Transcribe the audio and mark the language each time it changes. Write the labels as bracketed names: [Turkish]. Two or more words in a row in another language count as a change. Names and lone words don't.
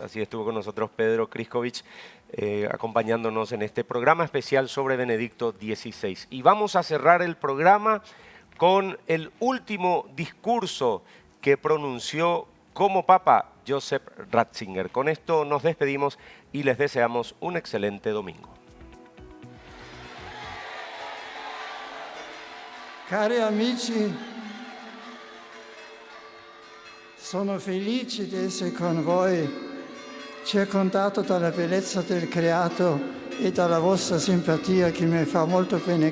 [Spanish] Así estuvo con nosotros Pedro Kriskovic, acompañándonos en este programa especial sobre Benedicto XVI. Y vamos a cerrar el programa con el último discurso que pronunció como Papa Joseph Ratzinger. Con esto nos despedimos y les deseamos un excelente domingo. [Italian] Cari amici, sono felice di essere con voi, circondato dalla bellezza del creato e dalla vostra simpatia che mi fa molto bene.